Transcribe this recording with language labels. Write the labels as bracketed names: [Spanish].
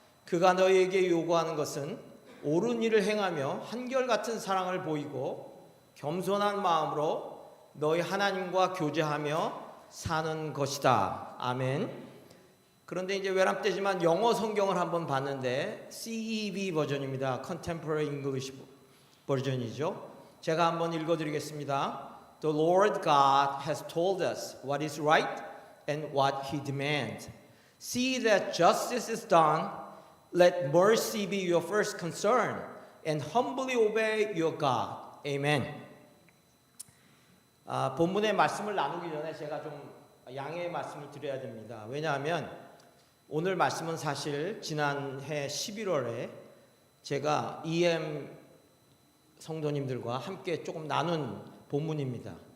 [Korean] 그가 너희에게 요구하는 것은 옳은 일을 행하며 한결같은 사랑을 보이고 겸손한 마음으로 너희 하나님과 교제하며 사는 것이다. 아멘. 그런데 이제 외람되지만 영어 성경을 한번 봤는데 CEV 버전입니다. Contemporary English 버전이죠. 제가 한번 읽어드리겠습니다. [English] The Lord God has told us what is right and what He demands. See that justice is done. Let mercy be your first concern and humbly obey your God. Amen. [Korean] 본문의 말씀을 나누기 전에 제가 좀 양해의 말씀을 드려야 됩니다. 왜냐하면 오늘 말씀은 사실 지난해 11월에 제가 EM 성도님들과 함께 조금 나눈 본문입니다.